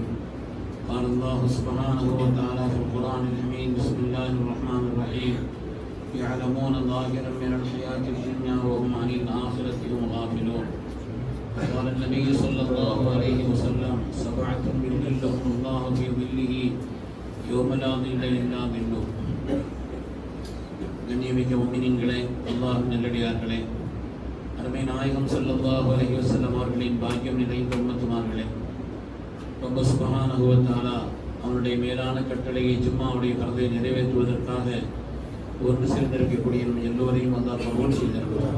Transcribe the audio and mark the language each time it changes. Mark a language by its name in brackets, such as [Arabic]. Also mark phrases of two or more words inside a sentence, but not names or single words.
[Arabic] قال الله سبحانه وتعالى في القرآن الحميد بسم الله الرحمن الرحيم يعلمون ظاهرا من الحياة الدنيا وهم عن الآخرة هم غافلون. قال النبي صلى الله عليه وسلم سبعة يظلهم الله في ظله يوم لا ظل إلا ظله. [Tamil] கண்ணியமிக்க முஃமினீன்களே, அல்லாஹ்வின் நல்லடியார்களே, அருமை நாயகம் [Arabic] صلى الله عليه وسلم [Tamil] அவர்களின் பாக்கியம் நிறைந்த உம்மத்துமார்களே, [Arabic] رب سبحانه وتعالى [Tamil] அவனுடைய மேலான கட்டளையை ஜும்மாவுடைய ஃபர்தை நிறைவேற்றுவதற்காக ஒன்று சேர்ந்திருக்கக்கூடிய நம் எல்லோரையும் அல்லாஹ் கபூல் செய்திருக்கிறார்.